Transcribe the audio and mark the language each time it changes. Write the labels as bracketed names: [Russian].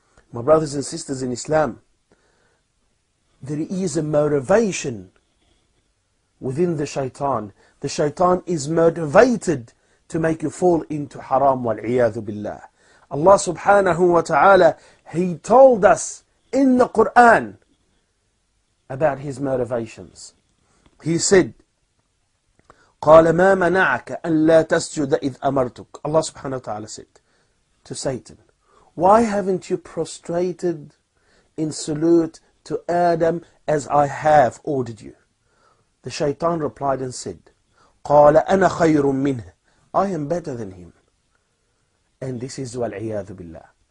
[English] My brothers and sisters in Islam, there is a motivation within the Shaytaan. The Shaytaan is motivated to make you fall into haram wal-iyadhu billah. Allah subhanahu wa ta'ala, He told us in the Quran about His motivations. He said, [Arabic] قَالَ مَا مَنَعَكَ أَنْ لَا تَسْجُدَ إِذْ أَمَرْتُكَ. [English] Allah subhanahu wa ta'ala said to Satan, why haven't you prostrated in salute to Adam as I have ordered you? The Shaytaan replied and said, [Arabic] قَالَ أَنَا خَيْرٌ مِّنْهِ. [English] I am better than him. And this is wal-iyadhu billah.